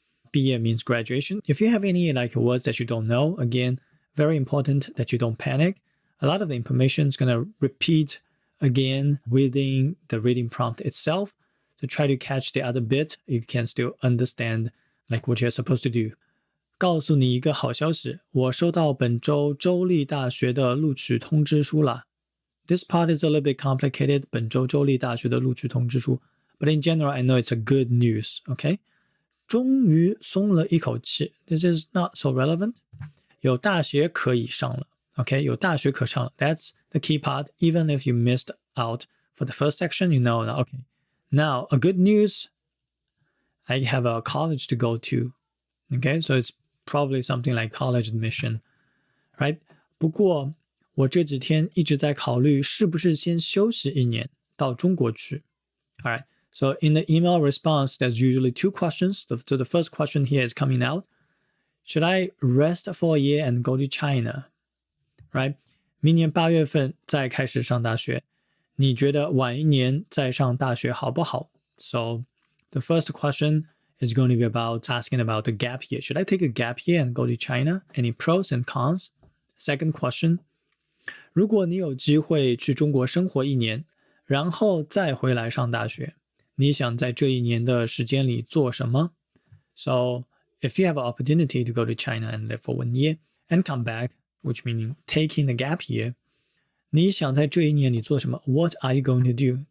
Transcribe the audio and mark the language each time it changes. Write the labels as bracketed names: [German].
[English] 毕业 means graduation. If you have any words that you don't know, again, very important that you don't panic. A lot of the information is going to repeat again within the reading prompt itself. So try to catch the other bit. You can still understand what you're supposed to do. [Chinese] 告诉你一个好消息，我收到本周州立大学的录取通知书了。 [English] This part is a little bit complicated. [Chinese] 本周州立大学的录取通知书 [English] But in general, I know it's a good news. Okay? [Chinese] 终于松了一口气 [English] This is not so relevant. [Chinese] 有大学可以上了 [English] Okay? [Chinese] 有大学可上了 [English] That's the key part. Even if you missed out for the first section, you know that, okay. Now, a good news, I have a college to go to. Okay? So it's probably something like college admission. Right? [Chinese] 不过我这几天一直在考虑是不是先休息1年到中国去 [English] Alright, so in the email response, there's usually 2 questions. So the first question here is coming out. Should I rest for a year and go to China? Right? [Chinese] 明年8月份再开始上大学。你觉得晚1年再上大学好不好 [English] So the first question is going to be about asking about the gap year. Should I take a gap year and go to China? Any pros and cons? Second question. [Chinese] 如果你有机会去中国生活1年，然后再回来上大学，你想在这1年的时间里做什么 [English] So, if you have an opportunity to go to China and live for 1 year and come back, which meaning taking the gap year, [Chinese] 你想在这1年里做什么 [English] What are you going to do?